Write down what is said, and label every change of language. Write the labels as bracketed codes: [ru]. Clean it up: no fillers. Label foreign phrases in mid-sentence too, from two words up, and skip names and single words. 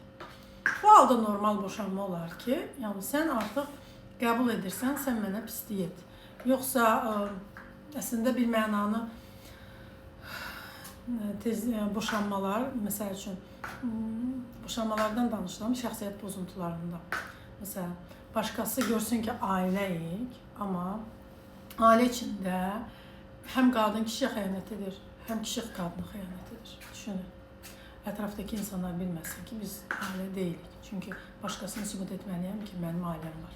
[az] Bu halda normal boşanma olar ki, yəni sən artıq qəbul edirsən, sən mənə pislik et. Yoxsa əslində bir mənanı tez boşanmalar, məsəl üçün boşanmalardan danışıram, şəxsiyyət pozuntularında. [tr] Mesela başkası görsün ki aileyik, ama aile içinde hem kadın kişiye [az] xəyanət edir, [tr] hem kişi kadına [az] xəyanət edir. Düşünün. Ətrafdaki insanlar bilməsin ki, biz aile deyilik. Çünkü başkasını sübut etməliyəm ki, mənim ailem var.